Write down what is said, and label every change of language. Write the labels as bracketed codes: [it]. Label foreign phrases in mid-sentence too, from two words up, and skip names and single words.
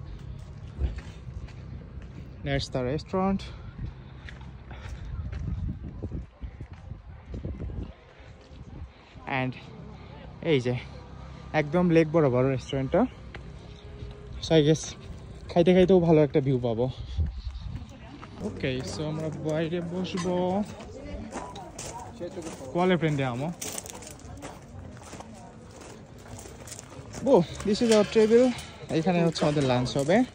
[en] that's the restaurant and [bn] এই যে একদম লেক বরাবর রেস্টুরেন্টটা [en] so I guess [bn] খাইতে খাইতেও ভালো একটা ভিউ পাবো ওকে সো আমরা বাইরে বসবো [it] quale prendiamo? [en] Oh, this is our table [bn] এখানে হচ্ছে আমাদের লাঞ্চ হবে